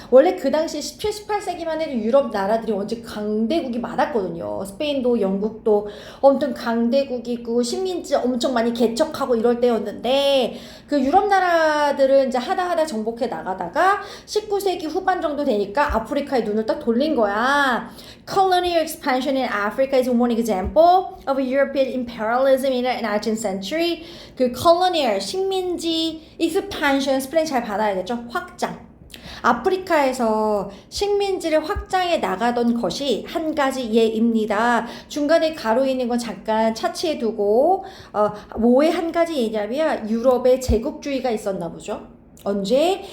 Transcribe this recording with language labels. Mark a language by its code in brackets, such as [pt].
[ko] 원래 그 당시 17, 18세기만 해도 유럽 나라들이 완전 강대국이 많았거든요. 스페인도 영국도 엄청 강대국이고 식민지 엄청 많이 개척하고 이럴 때였는데, 그 유럽 나라들은 이제 하다 정복해 나가다가 19세기 후반 정도 되니까 아프리카에 눈을 딱 돌린 거야. [en] Colonial expansion in Africa is one example of European imperialism in the 19th century. [ko] 그 colonial, 식민지, expansion, 스펠링 잘 받아야겠죠? 확장. 아프리카에서 식민지를 확장해 나가던 것이 한 가지 예입니다. 중간에 가로 있는 건 잠깐 차치해 두고, 뭐의 한 가지 예냐면 유럽의 제국주의가 있었나 보죠. 언제?